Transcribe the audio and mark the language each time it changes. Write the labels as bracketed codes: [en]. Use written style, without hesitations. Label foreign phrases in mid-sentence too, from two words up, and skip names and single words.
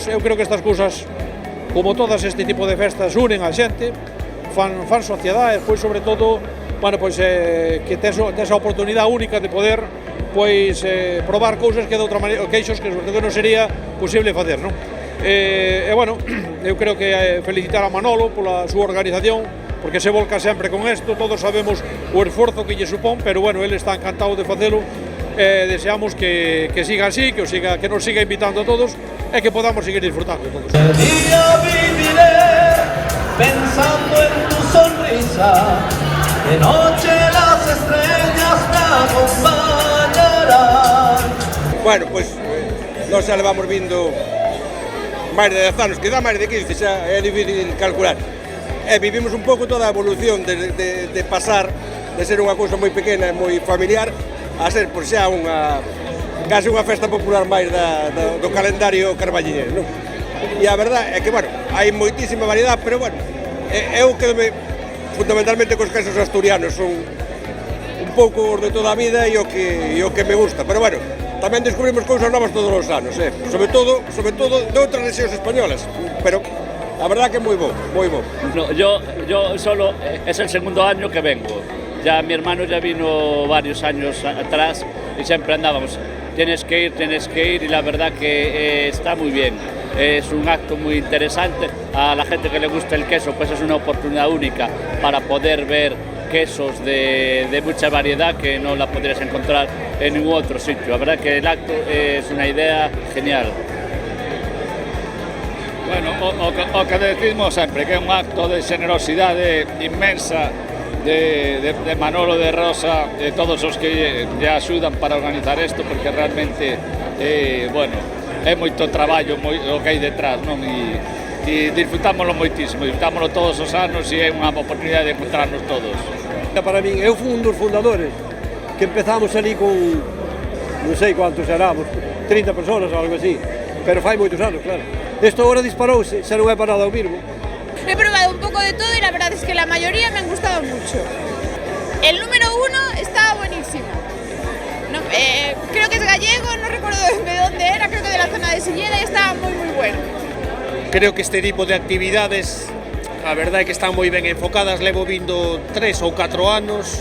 [gl] Eu creo que estas cousas, como todas este tipo de festas, unen a xente, fan sociedade, pois, sobre todo, bueno, pois, que tes a oportunidade única de poder, pois, probar cousas que de outra maneira, queixos que non sería posible facer, non? Bueno, eu creo que felicitar a Manolo pola súa organización, porque se volca sempre con isto, todos sabemos o esforzo que lle supón, pero bueno, ele está encantado de facelo. Deseamos que siga así, que nos siga invitando a todos e que podamos seguir disfrutando todos. [es] El día viviré pensando en tu sonrisa, de noche las estrellas me acompañarán. [gl] Bueno, pois, nós xa levamos vindo máis de 10 anos, quizá máis de 15, xa é difícil calcular. Vivimos un pouco toda a evolución de pasar de ser unha cousa moi pequena e moi familiar a ser, por xa, case unha festa popular máis do calendario carballiñés, non? E a verdade é que, bueno, hai moitísima variedade, pero, bueno, eu quedome fundamentalmente cos quesos asturianos, son un pouco os de toda a vida e o que me gusta, pero, bueno, tamén descubrimos cousas novas todos os anos, sobre todo de outras rexións españolas, pero a verdad que é moi bo, moi bo. [es] No, yo solo, es el segundo año que vengo. Ya mi hermano ya vino varios años atrás y siempre andábamos, tienes que ir, y la verdad que está muy bien. Es un acto muy interesante. A la gente que le gusta el queso, pues es una oportunidad única para poder ver quesos de mucha variedad que no la podrías encontrar en ningún otro sitio. La verdad que el acto es una idea genial. [gl] Bueno, o que decimos sempre, que é un acto de xenerosidade inmensa de Manolo de Rosa, de todos os que lle axudan para organizar isto, porque realmente, bueno, é moito traballo o que hai detrás, non? E disfrutámoslo moitísimo, disfrutámoslo todos os anos e é unha oportunidade de encontrarnos todos. Para min, eu fui un dos fundadores, que empezamos ali con, non sei quantos éramos, 30 personas ou algo así, pero fai moitos anos, claro. [es] Esto ahora [gl] disparouse, xa non é para nada o mismo. [es] He probado un poco de todo y la verdad es que la mayoría me han gustado mucho. El número 1 está buenísimo. No, creo que es gallego, no recuerdo de dónde era, creo que de la zona de Silleda, y estaba muy bueno. Creo que este tipo de actividades, [gl] a verdade é que están moi ben enfocadas, levo vindo 3 ou 4 anos.